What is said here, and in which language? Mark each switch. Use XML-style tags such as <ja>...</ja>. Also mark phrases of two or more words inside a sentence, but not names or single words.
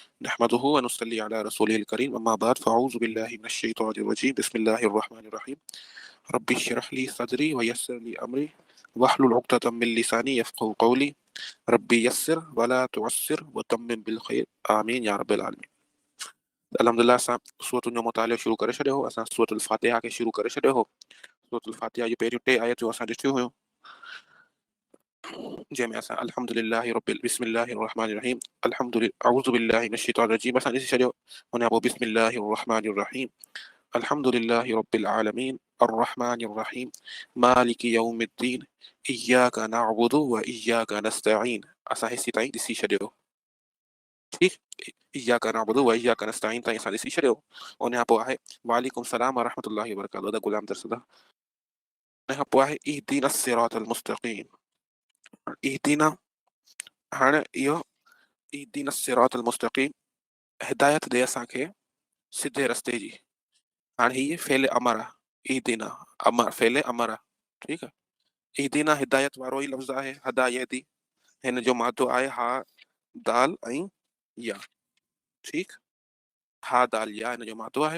<ar>نحمده ونصلي على رسوله الكريم أما بعد فأعوذ بالله من الشيطان الرجيم بسم الله الرحمن الرحيم رب اشرح لي صدري ويسر لي أمري واحلل عقدة من لساني يفقهوا قولي رب يسر ولا تعسر وتمم بالخير آمين يا رب العالمين.</ar> <sd>अल्हम्दुलिल्लाह असां सूरत जो मुतालियो शुरू करे छॾियो हो। असां सूरतुल फ़ातिहा खे शुरू करे छॾियो हो। सूरतुल फ़ातिहा जी पहिरियों टे आयतूं असां ॾिठियूं हुयूं, जंहिंमें असां</sd> <ar>الحمد لله رب بسم الله الرحمن الرحيم الحمد لله أعوذ بالله من الشيطان الرجيم</ar> <sd>असां ॾिसी छॾियो। हुन खां पोइ</sd> <ar>بسم الله الرحمن الرحيم الحمد لله رب العالمين الرحمن الرحيم مالك يوم الدين إياك نعبد وإياك نستعين.</ar> <sd>असां हिसी ताईं ॾिसी छॾियो। ठीकु,</sd> <ar>إياك نعبد وإياك نستعين</ar> <sd>ताईं असां ॾिसी छॾियो। उन खां पोइ आहे</sd> <ar>وعليكم السلام ورحمة الله وبركاته</ar> <pa>ਦਾ ਗੁਲਾਮ ਦਰਸਦਾ।</pa> <sd>उन खां पोइ आहे</sd> <ar>اهدنا الصراط المستقيم.</ar> <sd>इहदीना, हाणे इहो</sd> <ar>اهدنا الصراط المستقيم</ar> <sd>हिदायत ॾे असांखे सिधे रस्ते जी। हाणे हीअ फेल अमर आहे। इहदीना अमर फेल अमर आहे। ठीकु आहे। इहदीना हिदायत वारो ई लफ़्ज़ आहे।</sd> <ar>هدى يهدي</ar> <sd>हिन जो मादो आहे हा दाल ऐं या। ठीकु, हा दाल या हिन जो मादो आहे।</sd>